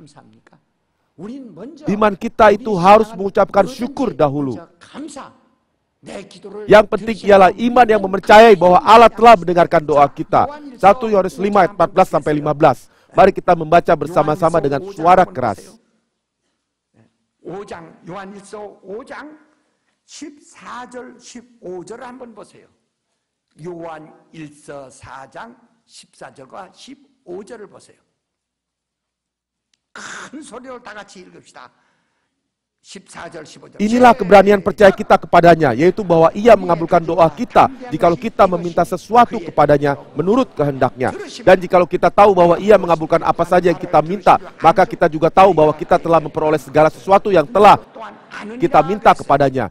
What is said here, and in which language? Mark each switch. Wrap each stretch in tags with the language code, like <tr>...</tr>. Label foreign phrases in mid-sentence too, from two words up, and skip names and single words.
<id>Iman kita itu harus mengucapkan syukur dahulu. Yang penting ialah iman yang mempercayai bahwa Allah telah mendengarkan doa kita. 1 Yohanes 5 ayat 14-15. Mari kita membaca bersama-sama dengan suara keras.</id> <ko>5장 요한일서 5장 14절 15절을 한번 보세요. 요한일서 4장 14절과 15절을 보세요. 큰 소리로 다 같이 읽읍시다. 14절 15절.</ko> <id>Inilah keberanian percaya kita kepadanya, yaitu bahwa Ia mengabulkan doa kita jikalau kita meminta sesuatu kepadanya menurut kehendaknya. Dan jikalau kita tahu bahwa Ia mengabulkan apa saja yang kita minta, maka kita juga tahu bahwa kita telah memperoleh segala sesuatu yang telah kita minta kepadanya.</id>